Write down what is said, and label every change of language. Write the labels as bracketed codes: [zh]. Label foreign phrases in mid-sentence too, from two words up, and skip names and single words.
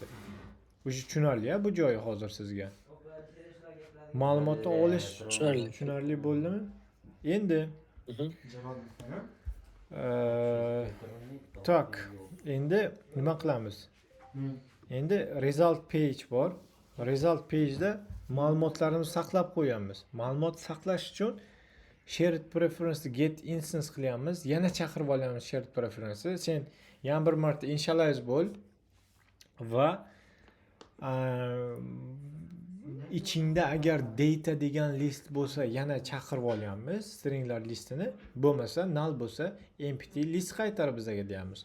[uz] O'sha tushunarli-a bu joyi hozir sizga. Ma'lumotni olish tushunarli bo'ldimi? Endi tak, endi nima qilamiz? Endi [en] result page [uz] bor. [en] Result page'da [uz] ma'lumotlarimizni saqlab qo'yamiz. Ma'lumot saqlash uchun [en] shared preference get instance [uz] qilyapmiz. Yana chaqirib olamiz [en] shared preference. [uz] Sen yana bir marta initialize bo'l va ichingda agar data degan list bo'lsa yana chaqirib olyapmiz stringlar listini. Bo'lmasa null bo'lsa [en] empty list [uz] qaytar bizaga deyapmiz.